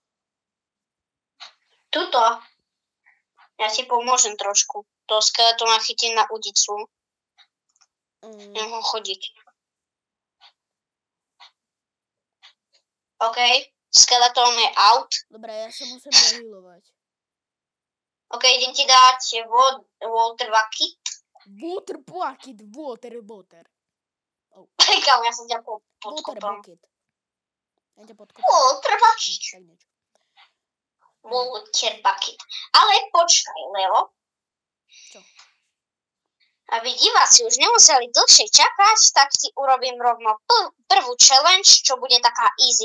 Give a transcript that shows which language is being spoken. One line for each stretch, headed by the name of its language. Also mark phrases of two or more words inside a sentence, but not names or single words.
Slovak: Tuto. Ja ti pomôžem trošku. To skeletóna chytím na udicu. Viem ho chodiť. OK. Skeletón je out. Dobre, ja sa musím dohealovať. OK, idem ti dať
English: water bucket. Water bucket, water.
Slovak: Oh. Kamu, ja som ťa
English: Water
Slovak: podkopal. bucket. Ja ťa podkopal.
English: Water bucket.
Slovak: Tak niečo.
English: Water bucket.
Slovak: Ale počkaj, Leo. Čo? Aby diváci už nemuseli dlhšie čakať, tak ti urobím rovno prvú challenge, čo bude taká easy.